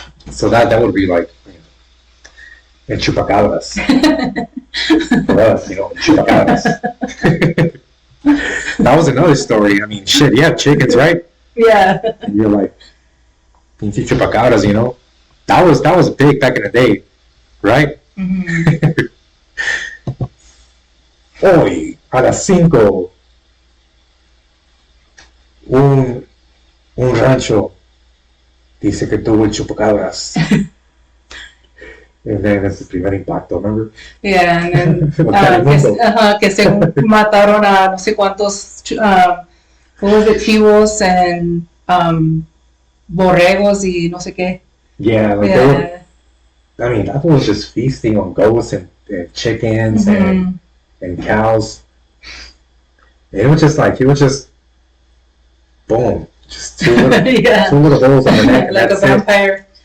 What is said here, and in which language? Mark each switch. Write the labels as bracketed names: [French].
[English] So that would be like, you know, and chupacabras for us, you know, chupacabras. That was another story. I mean, shit, you have chickens, right? Yeah. And you're like, pinche chupacabras, you know? That was big back in the day, right? [Spanish] Hoy, a las 5, un rancho dice que tuvo el chupacabras. [English] And then that's the primer impacto, remember? Yeah, and then [Spanish] Porque que se mataron a no sé cuántos [English] what was it, [Spanish] chivos and borregos y no sé qué. [English] yeah, like they were, I mean, that was just feasting on goats and chickens and cows. And it was just boom, just two little holes on the neck. Like a vampire.